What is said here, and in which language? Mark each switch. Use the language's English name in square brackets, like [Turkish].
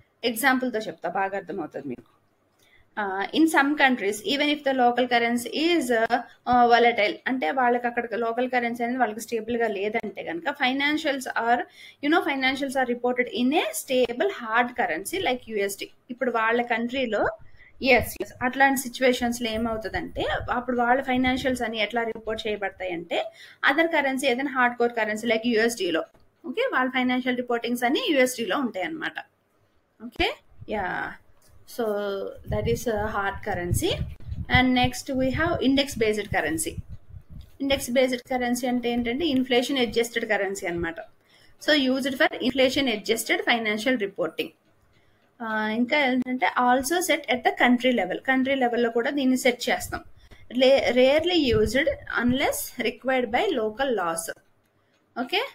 [Telugu] ఎగ్జాంపుల్తో చెప్తా, బాగా అర్థమవుతుంది మీకు. [English] in some countries even if the local currency is volatile, [Telugu] అంటే వాళ్ళకి అక్కడ లోకల్ కరెన్సీ అనేది వాళ్ళకి స్టేబుల్ గా లేదంటే కనుక [English] Financials are reported in a stable hard currency like USD. [Telugu] ఇప్పుడు వాళ్ళ కంట్రీలో ఎస్ అట్లాంటి సిచ్యువేషన్స్ లో ఏమవుతుందంటే అప్పుడు వాళ్ళ ఫైనాన్షియల్స్ అని ఎట్లా రిపోర్ట్ చేయబడతాయి అంటే అదర్ కరెన్సీ ఏదైనా [English] hard core currency like యుఎస్డిలో, [Telugu] okay, వాళ్ళ ఫైనాన్షియల్ రిపోర్టింగ్స్ అన్ని యుఎస్డిలో ఉంటాయి అన్నమాట, okay. [English] Yeah, so that is a hard currency. And next we have index based currency. [Telugu] Index based currency అంటే ఏంటంటే ఇన్ఫ్లేషన్ అడ్జస్టెడ్ కరెన్సీ అన్నమాట. [English] So used for inflation adjusted financial reporting. [Telugu] ఇంకా ఏంటంటే [English] also set at the country level, [Telugu] country లెవెల్లో కూడా దీన్ని set చేస్తాం. [English] Rarely used unless required by local laws, okay.